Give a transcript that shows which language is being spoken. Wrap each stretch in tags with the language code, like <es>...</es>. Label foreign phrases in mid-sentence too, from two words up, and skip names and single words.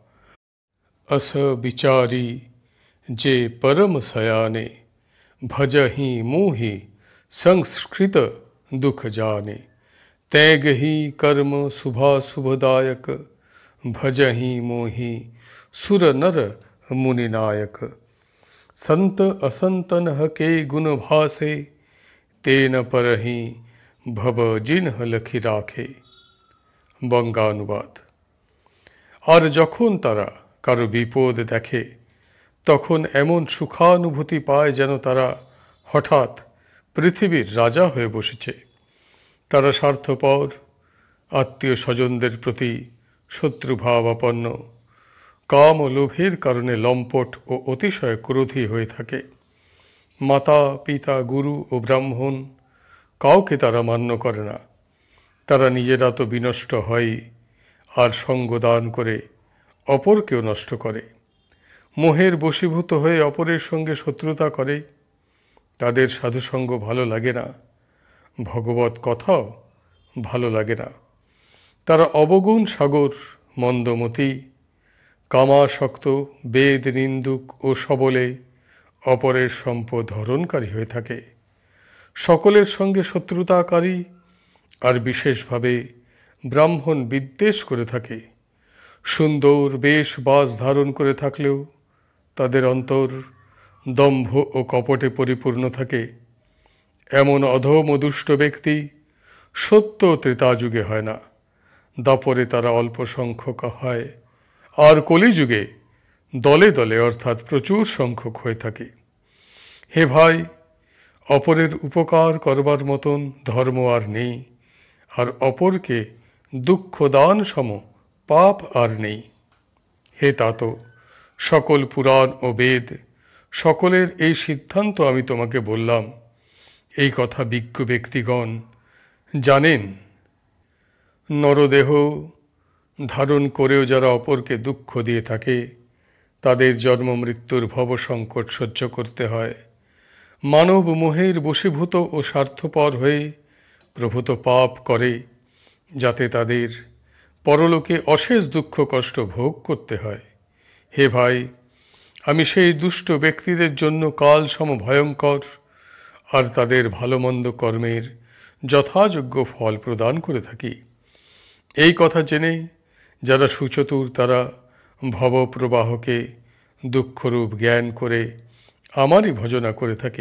<awa>अस विचारी जे परम सयाने भजहि मोहि संस्कृत दुख जाने तैग ही कर्म शुभा शुभदायक भजहि मोहि सुर नर मुनि नायक। संत असंतन के गुण भासे तेन परहि भव जिन्ह लखि राखे।</awa> <bn>বঙ্গানুবাদ। আর যখন তারা কারো বিপদ দেখে তখন এমন সুখানুভূতি পায় যেন তারা হঠাৎ পৃথিবীর রাজা হয়ে বসেছে। তারা স্বার্থপর আত্মীয় স্বজনদের প্রতি শত্রুভাবাপন্ন কাম লোভের কারণে লম্পট ও অতিশয় ক্রোধী হয়ে থাকে। মাতা পিতা গুরু ও ব্রাহ্মণ কাউকে তারা মান্য করে না। তারা নিজেরা তো বিনষ্ট হয়ই ও সঙ্গ দান করে অপরকেও নষ্ট করে। মোহের বশীভূত হয়ে অপরের সঙ্গে শত্রুতা করে। তাদের সাধুসঙ্গ ভালো লাগে না ভগবত কথাও ভালো লাগে না। তারা অবগুণ সাগর মন্দমতি কামাসক্ত বেদ নিন্দুক ও সবলে অপরের সম্পদ হরণকারী হয়ে থাকে। সকলের সঙ্গে শত্রুতাকারী ও বিশেষভাবে ব্রাহ্মণ বিদ্বেষ করে থাকে। সুন্দর বেশ বাস ধারণ করে থাকলেও তাদের অন্তর দম্ভ ও কপটে পরিপূর্ণ থাকে। এমন অধম দুষ্ট ব্যক্তি সত্য ত্রেতাযুগে হয় না। দ্বাপরে তারা অল্প সংখ্যক হয় ও কলিযুগে দলে দলে অর্থাৎ প্রচুর সংখ্যক হয়ে থাকে। হে ভাই অপরের উপকার করবার মতন ধর্ম আর নেই ও অপরকে দুঃখ দান সম পাপ আর নেই। হে তাত সকল পুরাণ ও বেদ সকলের এই সিদ্ধান্ত আমি তোমাকে বললাম। এই কথা বিজ্ঞ ব্যক্তিগণ জানেন। নরদেহ ধারণ করেও যারা অপরকে দুঃখ দিয়ে থাকে তাদের জন্ম মৃত্যুর ভব সংকট সহ্য করতে হয়। মানব মোহের বশীভূত ও স্বার্থপর হয়ে প্রভূত পাপ করে যাতে তাদের পরলোকে অশেষ দুঃখ কষ্ট ভোগ করতে হয়। হে ভাই, আমি সেই দুষ্ট ব্যক্তিদের জন্য কাল সম ভয়ঙ্কর আর তাদের ভালো মন্দ কর্মের যথাযোগ্য ফল প্রদান করে থাকি। এই কথা জেনে যারা সুচতুর তারা ভবপ্রবাহকে দুঃখরূপ জ্ঞান করে আমারই ভজনা করে থাকে।</bn>